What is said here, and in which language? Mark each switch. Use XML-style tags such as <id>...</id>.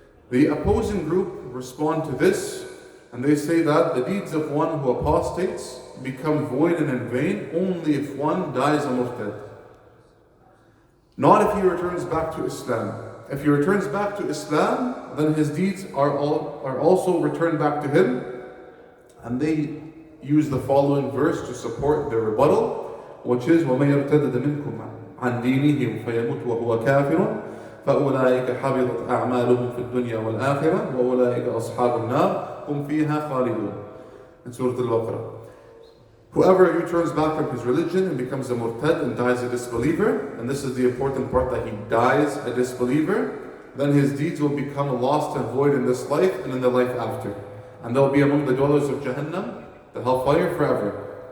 <en>The opposing group respond to this, and they say that the deeds of one who apostates become void and in vain only if one dies a murtad. Not if he returns back to Islam. If he returns back to Islam, then his deeds are also returned back to him. And they use the following verse to support their rebuttal, which is</en> <ar>وَمَن يَرْتَدَّ مِنْكُمْ عَنْ دِينِهِ فَيَمُتْ وَهُوَ كَافِرٌ فَأُولَٰئِكَ حَبِطَتْ أَعْمَالُهُمْ فِي الدُّنْيَا وَالْآخِرَةِ وَأُولَٰئِكَ أَصْحَابُ النَّارِ هُمْ فِيهَا خَالِدُونَ.</ar> <en>In Surah Al-Baqarah. Whoever returns back from his religion and becomes a murtad and dies a disbeliever, and this is the important part, that he dies a disbeliever, then his deeds will become lost and void in this life and in the life after. and they'll be among the dwellers of Jahannam, the hellfire, forever.</en>